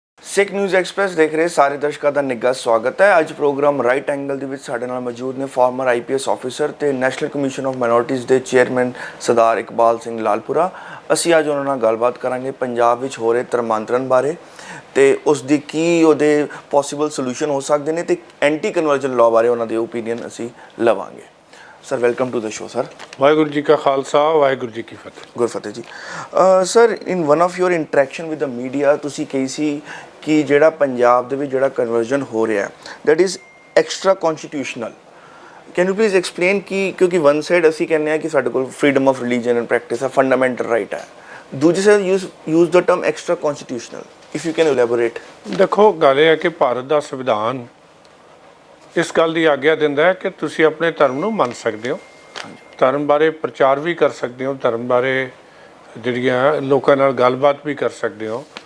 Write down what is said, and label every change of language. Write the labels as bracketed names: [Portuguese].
[Punjabi] ਸਿੱਖ news express ਦੇਖ ਰਹੇ ਸਾਰੇ ਦਰਸ਼ਕਾਂ ਦਾ ਨਿੱਘਾ ਸਵਾਗਤ ਹੈ। ਅੱਜ ਪ੍ਰੋਗਰਾਮ ਰਾਈਟ ਐਂਗਲ ਦੇ ਵਿੱਚ ਸਾਡੇ ਨਾਲ ਮੌਜੂਦ ਨੇ ਫਾਰਮਰ ਆਈਪੀਐਸ ਆਫੀਸਰ ਤੇ ਨੈਸ਼ਨਲ ਕਮਿਸ਼ਨ ਆਫ ਮਾਈਨੋਰਟੀਜ਼ ਦੇ ਚੇਅਰਮੈਨ ਸਰਦਾਰ ਇਕਬਾਲ ਸਿੰਘ ਲਾਲਪੁਰਾ। ਅਸੀਂ ਅੱਜ ਉਹਨਾਂ ਨਾਲ ਗੱਲਬਾਤ ਕਰਾਂਗੇ ਪੰਜਾਬ ਵਿੱਚ ਹੋ ਰਹੇ ਧਰਮਾਂਤਰਨ ਬਾਰੇ ਤੇ ਉਸ ਦੀ ਕੀ ਉਹਦੇ ਪੋਸੀਬਲ ਸੋਲੂਸ਼ਨ ਹੋ ਸਕਦੇ ਨੇ ਤੇ ਐਂਟੀ ਕਨਵਰਜਨ ਲਾਅ ਬਾਰੇ ਉਹਨਾਂ ਦੀ ਓਪੀਨੀਅਨ ਅਸੀਂ ਲਵਾਂਗੇ। [English] Sir welcome to the show sir. [Punjabi] Waheguru ji का खालसा वाहिगुरू जी की फतेह। गुरफतेह जी। [English] sir in one of your interaction with the media [Punjabi] तुसी कही सी कि ਜਿਹੜਾ ਪੰਜਾਬ ਦੇ ਵਿੱਚ ਜਿਹੜਾ ਕਨਵਰਜਨ ਹੋ ਰਿਹਾ [English] That is extra constitutional. Can you please explain [Punjabi] ਕਿ ਕਿਉਂਕਿ ਵਨ ਸਾਈਡ ਅਸੀਂ ਕਹਿੰਦੇ ਹਾਂ ਕਿ ਸਾਡੇ ਕੋਲ freedom of religion and practice ਹੈ, ਫੰਡਾਮੈਂਟਲ ਰਾਈਟ ਹੈ, ਦੂਜੀ side [English] Use the term extra constitutional. If you can elaborate. [Punjabi] ਦੇਖੋ ਗੱਲ ਇਹ ਹੈ ਕਿ ਭਾਰਤ ਦਾ ਸੰਵਿਧਾਨ ਇਸ ਗੱਲ ਦੀ ਆਗਿਆ ਦਿੰਦਾ ਹੈ ਕਿ ਤੁਸੀਂ ਆਪਣੇ ਧਰਮ ਨੂੰ ਮੰਨ ਸਕਦੇ ਹੋ, ਧਰਮ ਬਾਰੇ ਪ੍ਰਚਾਰ ਵੀ ਕਰ ਸਕਦੇ ਹੋ, ਧਰਮ ਬਾਰੇ ਜਿਹੜੀਆਂ ਲੋਕਾਂ ਨਾਲ ਗੱਲਬਾਤ ਵੀ ਕਰ ਸਕਦੇ ਹੋ।